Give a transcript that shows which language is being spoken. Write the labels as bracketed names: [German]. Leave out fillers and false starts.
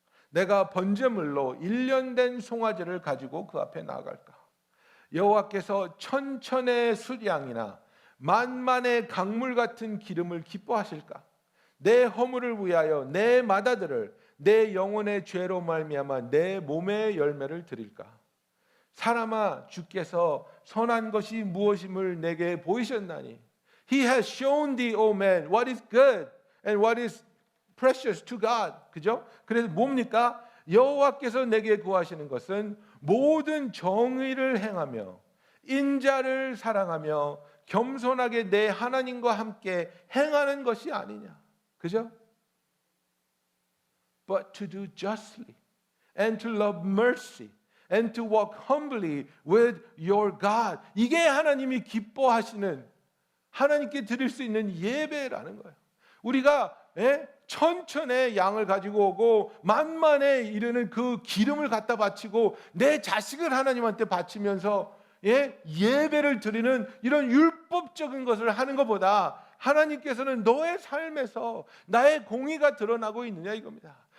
[Korean] 내가 번제물로 1년 된 송아지를 가지고 그 앞에 나아갈까? 여호와께서 천천의 수량이나 만만의 강물 같은 기름을 기뻐하실까? 내 허물을 위하여 내 맏아들을 내 영혼의 죄로 말미암아 내 몸의 열매를 드릴까? 사람아, 주께서 선한 것이 무엇임을 내게 보이셨나니 [English] He has shown thee, O man, what is good and what is precious to God. [Korean] 그죠? 그래서 뭡니까? 여호와께서 내게 구하시는 것은 모든 정의를 행하며 인자를 사랑하며 겸손하게 내 하나님과 함께 행하는 것이 아니냐. 그죠? [English] But to do justly and to love mercy and to walk humbly with your God. [Korean] 이게 하나님이 기뻐하시는, 하나님께 드릴 수 있는 예배라는 거예요. 우리가 천천의 양을 가지고 오고 만만에 이르는 그 기름을 갖다 바치고 내 자식을 하나님한테 바치면서 예배를 드리는 이런 율법적인 것을 하는 것보다 하나님께서는 너의 삶에서 나의 공의가 드러나고 있느냐 이겁니다.